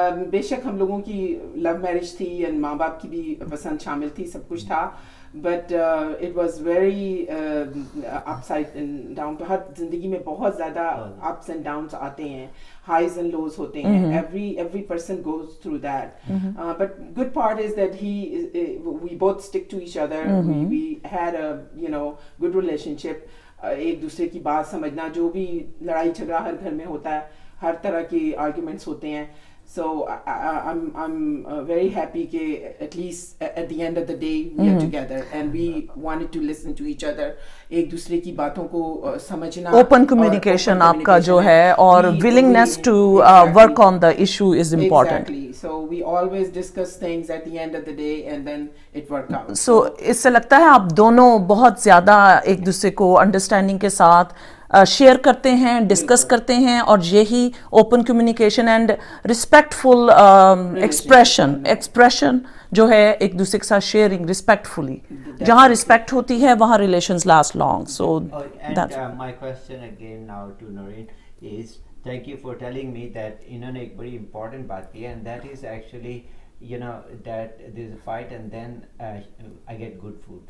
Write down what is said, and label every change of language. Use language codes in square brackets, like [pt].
[hi] बेशक हम लोगों की लव मैरिज थी एंड माँ बाप की भी पसंद शामिल थी, सब कुछ था, [en] But it was very upside and down. [hi] तो हर जिंदगी में बहुत ज़्यादा अप्स एंड डाउन्स आते हैं, [en] highs and lows [hi] होते हैं. [en] Every person goes through that. But good part is that we both stick to each other. We had a good relationship. [hi] एक दूसरे की बात समझना, जो भी लड़ाई झगड़ा हर घर में होता है, हर तरह के arguments होते हैं. [en] So I'm very happy that at least at the end of the day we are together and we wanted to listen to each other. [hi] एक दूसरे की बातों को समझना. [en] Open communication [hi] आपका जो है, [en] और willingness to work on the issue is important. Exactly. So we always discuss things at the end of the day and then it worked out. [hi] So इससे लगता है आप दोनों बहुत ज़्यादा एक दूसरे को अंडरस्टैंडिंग के साथ शेयर करते हैं, डिस्कस करते हैं, और यही [en] open communication and respectful expression [hi] जो है एक दूसरे के साथ [en] Sharing respectfully. [hi] जहाँ रिस्पेक्ट होती है वहाँ [en] Relations last long. So my question again now to Noreen is, thank you for telling me that [hi] इन्होंने एक बड़ी important बात की है, [en] and that is actually that there's a fight and then I get good food.